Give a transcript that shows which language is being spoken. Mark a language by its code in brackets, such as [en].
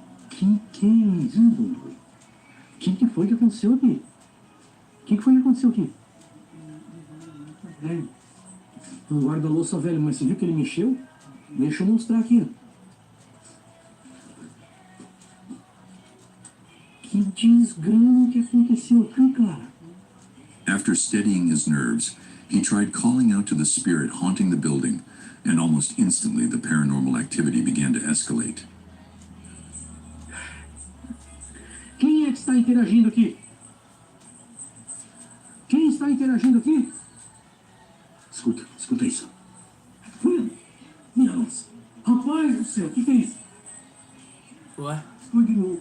[pt] Que é isso? O que foi que aconteceu aqui? O que foi que aconteceu aqui? O guarda-louça velho, mas você viu que ele mexeu? Deixa eu mostrar aqui. Que desgrama que aconteceu aqui, cara. [en] After steadying his nerves, he tried calling out to the spirit haunting the building, and almost instantly the paranormal activity began to escalate. [pt] Quem é que está interagindo aqui? Quem está interagindo aqui? Escuta isso. Minha nossa. Rapaz do céu, o que é isso? Ué? Foi de novo.